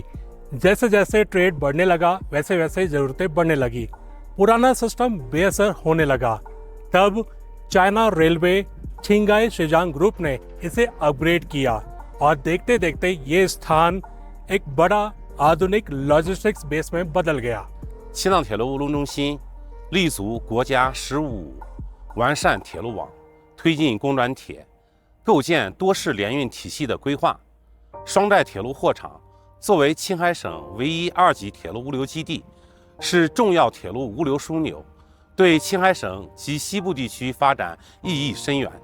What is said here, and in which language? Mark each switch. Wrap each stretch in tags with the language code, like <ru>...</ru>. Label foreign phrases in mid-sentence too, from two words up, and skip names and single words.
<hi>जैसे जैसे ट्रेड बढ़ने लगा वैसे वैसे जरूरतें बढ़ने लगी। पुराना सिस्टम बेअसर होने लगा। तब चाइना रेलवे छिंगाई शीजांग ग्रुप ने इसे अपग्रेड किया और देखते देखते ये स्थान एक बड़ा आधुनिक</hi> <en>logistics base</en> <hi>में बदल गया।</hi> <zh>西藏铁路务农中心立足国家15完善铁路网，推进公转铁，构建多式联运体系的规划。双寨铁路货场作为青海省唯一2级铁路物流基地，是重要铁路物流枢纽，对青海省及西部地区发展意义深远。</zh>